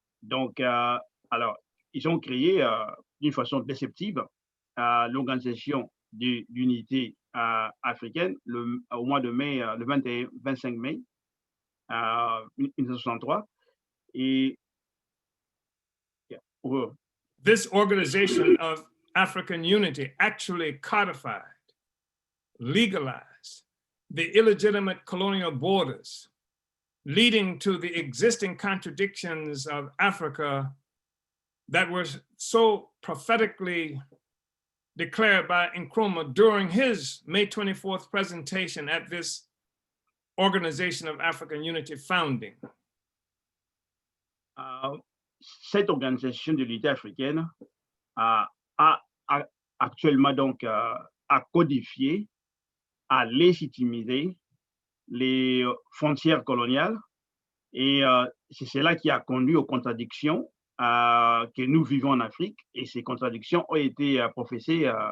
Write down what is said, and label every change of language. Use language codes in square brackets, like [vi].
[fr] Donc, alors, ils ont créé d'une façon déceptive l'organisation d'unité africaine au mois de mai, le 25 mai 1963. Et [en] this organization of African unity actually codified, legalized the illegitimate colonial borders, leading to the existing contradictions of Africa that were so prophetically declared by Nkrumah during his May 24th presentation at this Organization of African Unity founding. [fr] Cette organisation de l'unité africaine a actuellement donc à codifier, à légitimiser les frontières coloniales et c'est cela qui a conduit aux contradictions que nous vivons en Afrique et ces contradictions ont été professées